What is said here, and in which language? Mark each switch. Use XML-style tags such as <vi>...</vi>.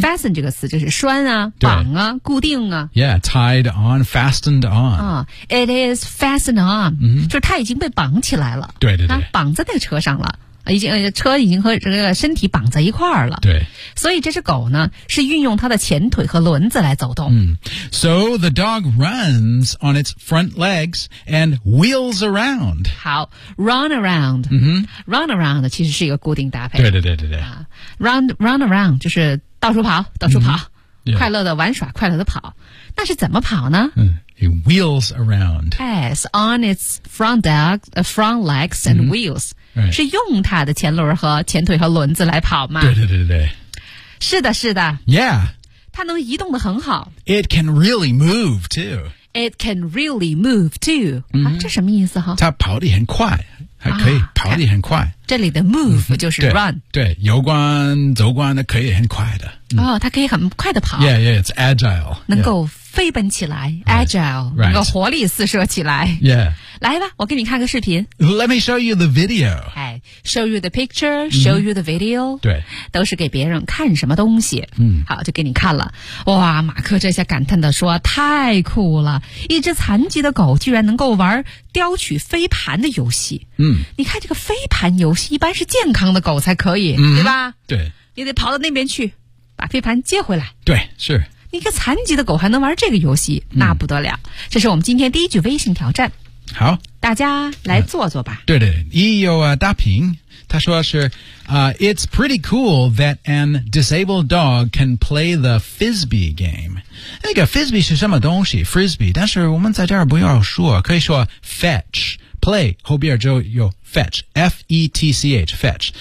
<zh>Fasten 这个词就是拴啊绑啊固定啊</zh> <en>Yeah, tied on, fastened on、 It is fastened on、 mm-hmm.</en> <zh>就是它已经被绑起来了对对对、啊、绑在那个车上了已经车已经和这个身体绑在一块儿了对所以这只狗呢是运用它的前腿和轮子来走动、 mm.</zh> <en>So the dog runs on its front legs and wheels around 好 run around、 mm-hmm. run around</en> <zh>其实是一个固定搭配对对对对对、</zh> <en>run around</en> <zh>就是到处跑到处跑、 mm-hmm. yeah. 快乐的玩耍快乐的跑。那是怎么跑呢、</zh> <en>It wheels around. Yes, on its front legs and、mm-hmm. wheels.、 Right.</en> <zh>是用它的前轮和前腿和轮子来跑吗对对对对。是的是的。 Yeah. 它能移动得很好。</zh> <en>It can really move too. It can really move too.、 Mm-hmm.</en> <zh>啊、这什么意思哈它跑得很快。还可以、啊、跑得很快。这里的 move 就是 run、嗯。对游观走观的可以很快的。嗯、哦它可以很快的跑。</zh> <en>Yeah, yeah, it's agile.</en> <zh>能够飞奔起来、 yeah.</zh> <en>agile, right,</en> <zh>能够活力四射起来。 Yeah. 来吧我给你看个视频。</zh> <en>Let me show you the video. Okay, show you the picture, show you the video.、</en> <zh>嗯、对。都是给别人看什么东西。嗯。好就给你看了。哇马克这下感叹的说太酷了。一只残疾的狗居然能够玩叼取飞盘的游戏。嗯。你看这个飞盘游戏一般是健康的狗才可以、嗯、对吧对。你得跑到那边去把飞盘接回来。对是。你一个残疾的狗还能玩这个游戏、嗯、那不得了。这是我们今天第一句微信挑战。好。大家来做做吧。对对。一有啊大平他说是</zh> <en>It's pretty cool that an disabled dog can play the Frisbee game.</en> <zh>那个 Frisbee 是什么东西 ?Frisbee, 但是我们在这儿不要说可以说 fetch。</zh> <en>Play, 后边就有 fetch, F-E-T-C-H, fetch.</en>